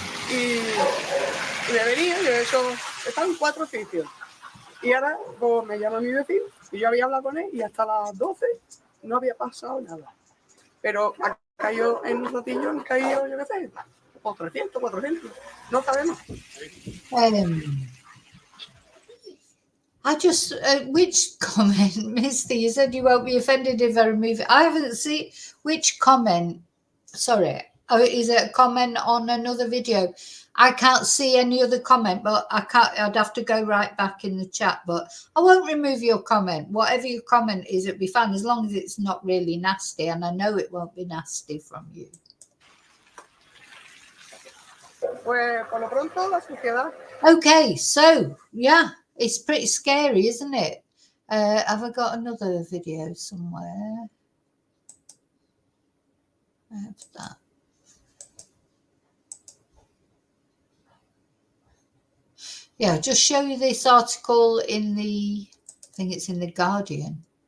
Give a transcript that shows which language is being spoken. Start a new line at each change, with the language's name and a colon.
Spanish: Y me venía, yo he hecho, he estado en 4 sitios. Y ahora pues, me llama mi vecino y yo había hablado con él y hasta las 12 no había pasado nada. Pero ha caído en un ratillo, han caído, yo qué sé, por 300, 400. No sabemos.
English: I just, which comment, Misty, you said you won't be offended if I remove it. I haven't seen, which comment, sorry, is it a comment on another video? I can't see any other comment, but I'd have to go right back in the chat, but I won't remove your comment. Whatever your comment is, it'll be fine, as long as it's not really nasty, and I know it won't be nasty from you.
Spanish: Pues, por lo pronto, la suciedad.
English: Okay, so, yeah. It's pretty scary, isn't it? Have I got another video somewhere? I have that. Yeah, I'll just show you this article in the, I think it's in the Guardian.